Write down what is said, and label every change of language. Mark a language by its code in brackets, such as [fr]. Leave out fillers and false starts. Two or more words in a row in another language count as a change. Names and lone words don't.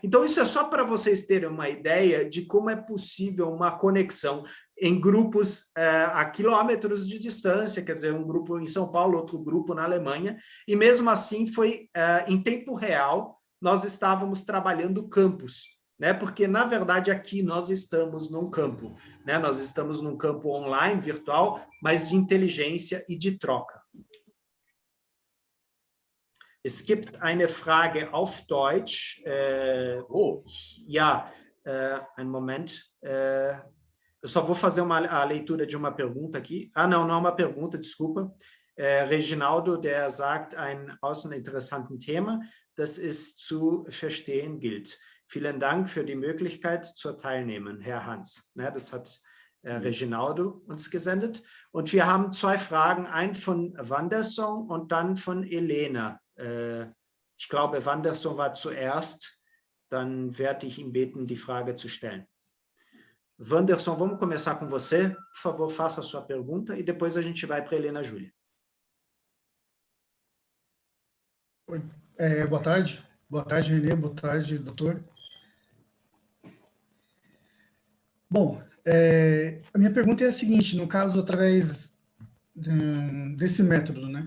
[pt] Então, isso é só para vocês terem uma ideia de como é possível uma conexão em grupos a quilômetros de distância, quer dizer, um grupo em São Paulo, outro grupo na Alemanha, e mesmo assim foi em tempo real, nós estávamos trabalhando campos, né? Porque, na verdade, aqui nós estamos num campo, né? Nós estamos num campo online, virtual, mas de inteligência e de troca. [de] Es gibt eine Frage auf Deutsch. Ja, einen Moment. [pt] Eu só vou fazer a leitura de uma pergunta aqui. Não é uma pergunta, desculpa. [de] Reginaldo, der sagt, ein interessantes Thema, das es zu verstehen gilt. Vielen Dank für die Möglichkeit zur Teilnehmen, Herr Hans. Das hat Reginaldo uns gesendet. Und wir haben zwei Fragen, einen von Wanderson und dann von Elena. Ich glaube, Wanderson war zuerst, dann werde ich ihn beten, die Frage zu stellen. [pt] Wanderson, vamos começar com você. Por favor, faça a sua pergunta e depois a gente vai para a Helena Júlia. Oi, boa tarde. Boa tarde, Renê. Boa tarde, doutor. Bom, a minha pergunta é a seguinte, no caso, através desse método, né?